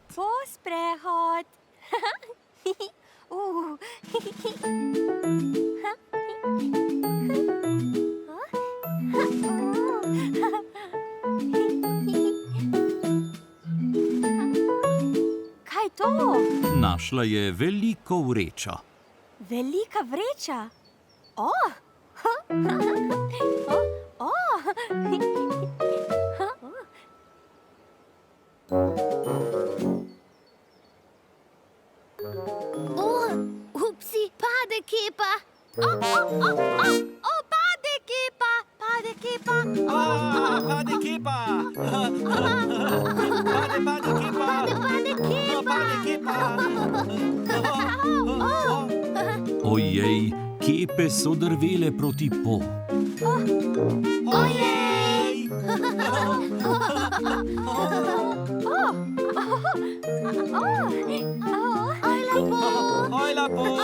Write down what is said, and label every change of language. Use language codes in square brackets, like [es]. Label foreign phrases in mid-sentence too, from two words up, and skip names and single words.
[sl] Po sprehod. Kaj je to? Našla je veliko vrečo. Velika vreča. Oh. Upsi, pade kepa. Pade kepa. Pade kepa. Pade kepa! Pade kepa! Pade kepa! Ojej, kepe so drvele proti po. Ojej! Oj, lepo!